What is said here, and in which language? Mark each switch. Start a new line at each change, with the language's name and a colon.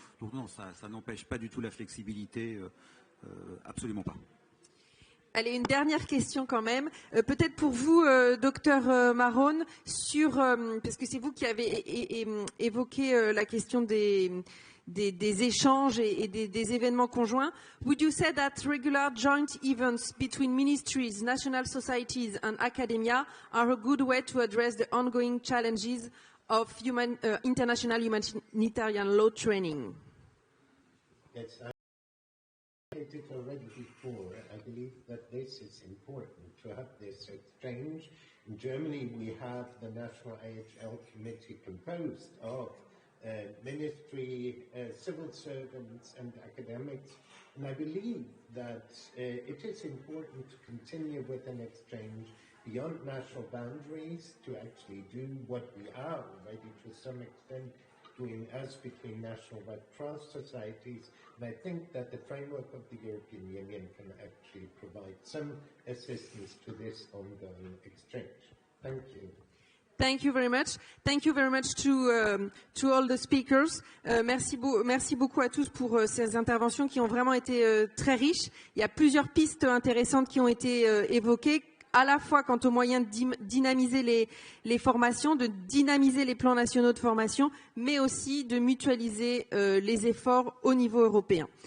French: Donc non, ça n'empêche pas du tout la flexibilité, absolument pas. Allez, une dernière question quand même. Peut-être pour vous, docteur Marone, parce que c'est vous qui avez évoqué la question des échanges et des événements conjoints.
English: Would you say that regular joint events between ministries, national societies and academia are a good way to address the ongoing challenges of international humanitarian law training? Yes, I did already before. I believe that this is important to have this exchange. In Germany, we have the National AHL Committee composed of ministry, civil servants and academics. And I believe that it is important to continue with an exchange beyond national boundaries to actually do what we are already to some extent doing as between national Red Cross societies. And I think that the framework of the European Union can actually provide some assistance to this ongoing exchange. Thank you. Thank you very much. Thank you very much to all the speakers.
French: Merci beaucoup à tous pour ces interventions qui ont vraiment été très riches. Il y a plusieurs pistes intéressantes qui ont été évoquées, à la fois quant aux moyens de dynamiser les formations, de dynamiser les plans nationaux de formation, mais aussi de mutualiser les efforts au niveau européen.